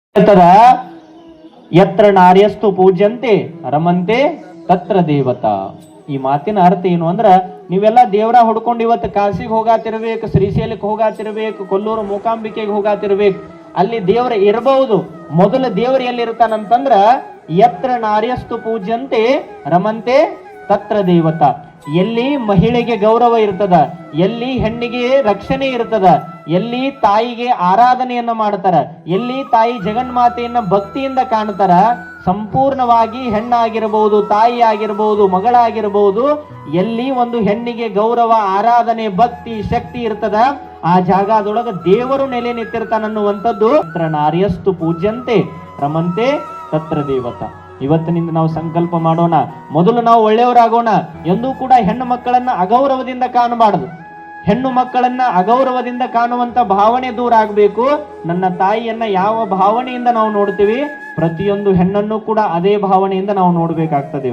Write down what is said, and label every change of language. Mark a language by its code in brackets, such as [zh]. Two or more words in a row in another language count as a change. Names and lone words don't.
[sa] यत्र नार्यस्तु पूज्यन्ते रमन्ते तत्र देवता. [kn] ಈ ಮಾತಿನ ಅರ್ಥ ಏನು ಅಂದ್ರ, ನೀವೆಲ್ಲ ದೇವರ ಹುಡ್ಕೊಂಡು ಇವತ್ತು ಕಾಶಿಗೆ ಹೋಗಾತಿರ್ಬೇಕು, ಶ್ರೀಶೈಲಕ್ಕೆ ಹೋಗಾತಿರ್ಬೇಕು, ಕೊಲ್ಲೂರು ಮೂಕಾಂಬಿಕೆಗೆ ಹೋಗಾತಿರ್ಬೇಕು. ಅಲ್ಲಿ ದೇವ್ರ ಇರಬಹುದು. ಮೊದಲು ದೇವ್ರ ಎಲ್ಲಿ ಇರ್ತಾನಂತಂದ್ರ [sa] यत्र नार्यस्तु पूज्यन्ते रमन्ते तत्र देवता. [kn] ಎಲ್ಲಿ ಮಹಿಳೆಗೆ ಗೌರವ ಇರ್ತದ, ಎಲ್ಲಿ ಹೆಣ್ಣಿಗೆ ರಕ್ಷಣೆ ಇರ್ತದ, ಎಲ್ಲಿ ತಾಯಿಗೆ ಆರಾಧನೆಯನ್ನ ಮಾಡ್ತಾರ, ಎಲ್ಲಿ ತಾಯಿ ಜಗನ್ಮಾತೆಯನ್ನ ಭಕ್ತಿಯಿಂದ ಕಾಣ್ತಾರ, ಸಂಪೂರ್ಣವಾಗಿ ಹೆಣ್ಣಾಗಿರಬಹುದು, ತಾಯಿ ಆಗಿರಬಹುದು, ಮಗಳಾಗಿರಬಹುದು, ಎಲ್ಲಿ ಒಂದು ಹೆಣ್ಣಿಗೆ ಗೌರವ, ಆರಾಧನೆ, ಭಕ್ತಿ, ಶಕ್ತಿ ಇರ್ತದ, ಆ ಜಾಗದೊಳಗ ದೇವರು ನೆಲೆ ನಿಂತಿರ್ತಾನನ್ನುವಂಥದ್ದು [sa] तत्र नार्यस्तु पूज्यन्ते रमन्ते तत्र देवता. [kn] ಇವತ್ತಿನಿಂದ ನಾವು ಸಂಕಲ್ಪ ಮಾಡೋಣ, ಮೊದಲು ನಾವು ಒಳ್ಳೆಯವರಾಗೋಣ. ಎಂದೂ ಕೂಡ ಹೆಣ್ಣು ಮಕ್ಕಳನ್ನ ಅಗೌರವದಿಂದ ಕಾಣಬಾರದು. ಹೆಣ್ಣು ಮಕ್ಕಳನ್ನ ಅಗೌರವದಿಂದ ಕಾಣುವಂತ ಭಾವನೆ ದೂರ ಆಗಬೇಕು. ನನ್ನ ತಾಯಿಯನ್ನ ಯಾವ ಭಾವನೆಯಿಂದ ನಾವು ನೋಡ್ತೀವಿ, ಪ್ರತಿಯೊಂದು ಹೆಣ್ಣನ್ನು ಕೂಡ ಅದೇ ಭಾವನೆಯಿಂದ ನಾವು ನೋಡ್ಬೇಕಾಗ್ತದೆ.